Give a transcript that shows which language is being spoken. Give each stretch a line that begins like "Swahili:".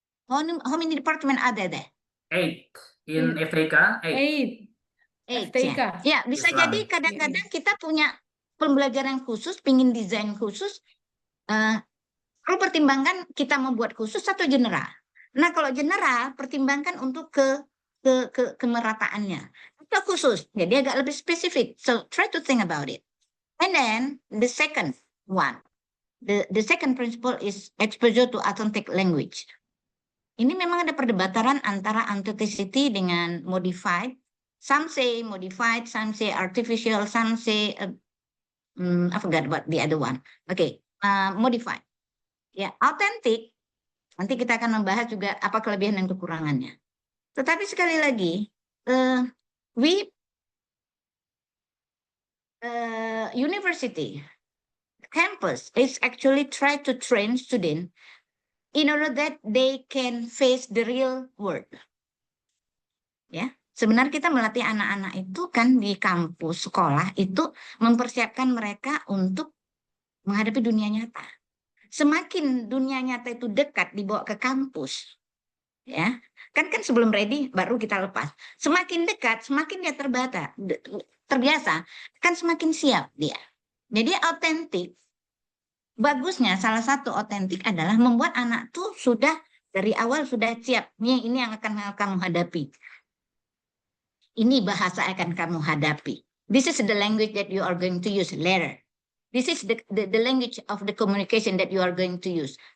English: How many department are there? 8 in FTK. 8. 8. FTK.
Indonesian: Ya, bisa Islam. jadi kadang-kadang kita punya pembelajaran khusus, pingin desain khusus. Perlu pertimbangkan kita membuat khusus atau general. Nah, kalau general, pertimbangkan untuk kemerataannya. Atau khusus, jadi agak lebih spesifik.
English: So, try to think about it. And then, the second one. The second principle is exposure to authentic language.
Indonesian: Ini memang ada perdebatan antara authenticity dengan modified.
English: Some say modified, some say artificial, some say, I forgot about the other one. Okay, modified.
Indonesian: Ya, autentik, nanti kita akan membahas juga apa kelebihan dan kekurangannya. Tetapi sekali lagi,
English: we university campus is actually try to train students in order that they can face the real world.
Indonesian: Ya, sebenarnya kita melatih anak-anak itu kan di kampus sekolah itu mempersiapkan mereka untuk menghadapi dunia nyata. Semakin dunia nyata itu dekat dibawa ke kampus, ya kan sebelum ready baru kita lepas. Semakin dekat, semakin dia terbiasa, kan semakin siap dia. Jadi autentik. Bagusnya salah satu autentik adalah membuat anak tuh sudah dari awal sudah siap. Ini yang akan kamu hadapi. Ini bahasa akan kamu hadapi.
English: This is the language that you are going to use later. This is the language of the communication that you are going to use.